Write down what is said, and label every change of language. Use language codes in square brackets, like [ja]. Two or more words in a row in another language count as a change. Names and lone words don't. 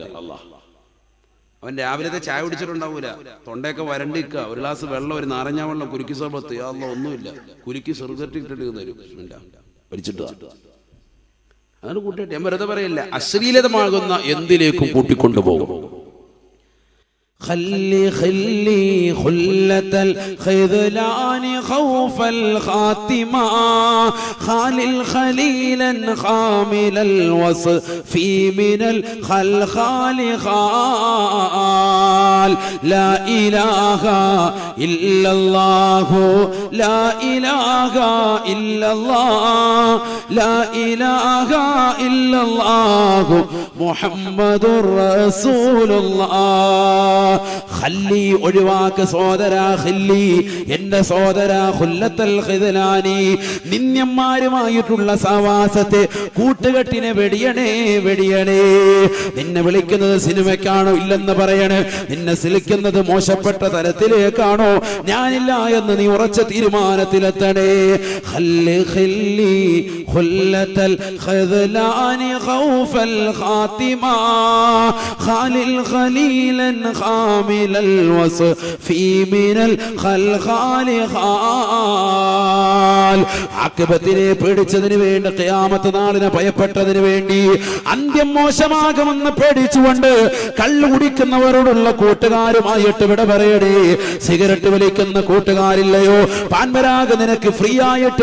[ml] അല്ലാഹ്, അവൻ രാവിലത്തെ ചായ കുടിച്ചിട്ടുണ്ടാവൂല, തൊണ്ടയൊക്കെ വരണ്ടിക്കുക, ഒരു ഗ്ലാസ് വെള്ളം, ഒരു നാരങ്ങ വെള്ളം, കുലുക്കി സർബത്ത്, അല്ലാഹ് ഒന്നുമില്ല, കുലുക്കി സിഗരറ്റ് ഇട്ടിട്ട് തരും, വലിച്ചിട്ട്. അതാണ് കൂട്ടുകെട്ട്. ഞാൻ വെറുതെ പറയില്ല, അശ്ലീലതമാകുന്ന എന്തിലേക്കും കൂട്ടിക്കൊണ്ടുപോകും. [ar] خلي خلة الخذلان خوف الخاتمة خالل خليلا خامل الوصف من الخلخال خال لا إله إلا الله لا إله إلا الله لا إله إلا الله محمد رسول الله ഖല്ലി [ml] ഒഴിവാക്ക് സോദരാ ഖല്ലി എന്റെ സോദരാ [ar] خلة الخذلان [ml] നിന്യന്മാരുമായിട്ടുള്ള സഹവാസത്തെ കൂട്ടുകെട്ടിനെ വെടിയണേ വെടിയണേ നിന്നെ വിളിക്കുന്നത് സിനിമയ്ക്കാണോ ഇല്ലെന്ന് പറയണേ നിന്നെ വിളിക്കുന്നത് മോശപ്പെട്ട തരത്തിലേക്കാണോ ഞാനില്ല എന്ന് നീ ഉറച്ച തീരുമാനത്തിലെത്തണേ [ar] خلي خلي خلة الخذلان خوف الخاتمة خالل خليلا خامل الوصف من الخلخال [ml] خال ആഖിബത്തിനെ പേടിച്ചതിന് വേണ്ടി ഖിയാമത്ത് നാളിനെ ഭയപ്പെട്ടതിന് വേണ്ടി അന്ത്യം മോശമാകുമെന്ന് പേടിച്ചുകൊണ്ട് കള്ളു കുടിക്കുന്നവരോടുള്ള കൂട്ടുകാരുമായിട്ട് വിട പറയണേ സിഗരറ്റ് വലിക്കുന്ന കൂട്ടുകാരില്ലയോ പാൻപരാഗ് നിനക്ക് ഫ്രീ ആയിട്ട്